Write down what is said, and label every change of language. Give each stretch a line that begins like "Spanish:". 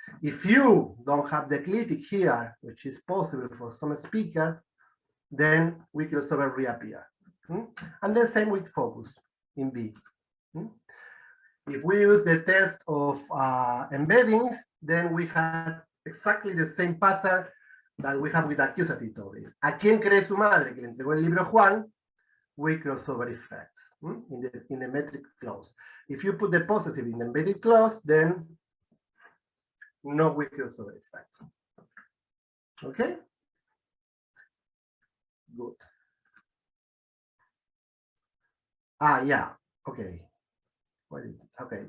English: If you don't have the clitic here, which is possible for some speakers, then weak crossover reappear. And the same with focus in B. If we use the test of embedding, then we had exactly the same pattern that we have with accusative doubling.
Spanish: ¿A quién cree su madre que le entregó el libro Juan?
English: We crossover effects in the metric clause. If you put the possessive in the embedded clause, then no we crossover effects. Okay? Good. Yeah. Okay. What is it? Okay.